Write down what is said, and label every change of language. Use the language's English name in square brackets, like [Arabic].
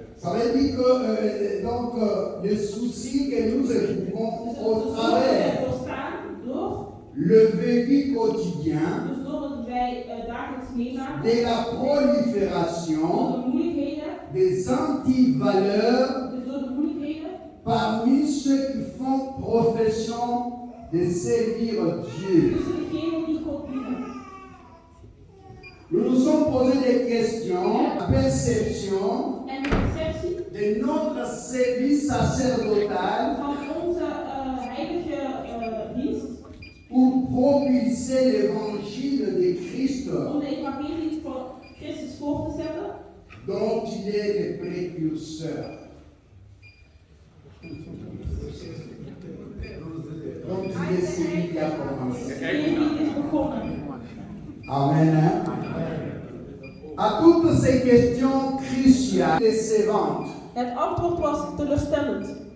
[French] Ça veut dire que les soucis que nous éprouvons au travers [Dutch] door [French] le vécu quotidien, [Dutch] dus doordat wij dagelijks meemaken, [French] de la prolifération [Dutch] door de moeilijkheden, [French] des antivaleurs [Dutch] dus door de moeilijkheden, [French] parmi ceux qui font profession de servir Dieu. [Dutch] tussen degenen die God dienen. [French] Nous nous sommes posé des questions, la perception [Dutch] En de perceptie [French] de notre service sacerdotal [Dutch] van onze heilige dienst [French] pour propulser l'évangile de Christ [Dutch] om de evangelie van Christus voor te zetten, [French] dont il est le précurseur. Donc il est celui qui a commencé. [Dutch] degene die is begonnen. Amen. Hein? [French] À toutes ces questions cruciales, décevantes, [Dutch] Het antwoord was teleurstellend.